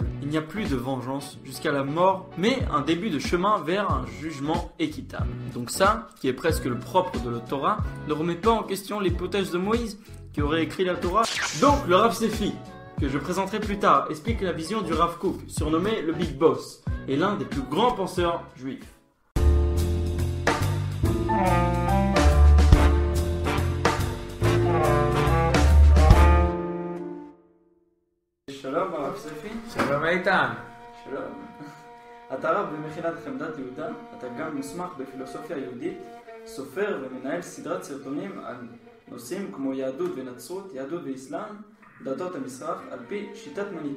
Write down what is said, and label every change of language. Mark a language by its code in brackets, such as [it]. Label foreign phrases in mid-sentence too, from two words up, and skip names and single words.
[fr] Il n'y a plus de vengeance jusqu'à la mort, mais un début de chemin vers un jugement équitable. Donc ça, qui est presque le propre de la Torah, ne remet pas en question l'hypothèse de Moïse, qui aurait écrit la Torah. Donc le Rav Sefi, que je présenterai plus tard, explique la vision du Rav Kook, surnommé le Big Boss, et l'un des plus grands penseurs juifs. [he] שלום הרב ספי. שלום איתן. שלום. אתה רב במכינת חמדת יהודה, אתה גם מוסמך בפילוסופיה יהודית, סופר ומנהל סדרת סרטונים על נושאים כמו יהדות ונצרות, יהדות ואסלאם, דתות המזרח, על פי שיטת מניטו.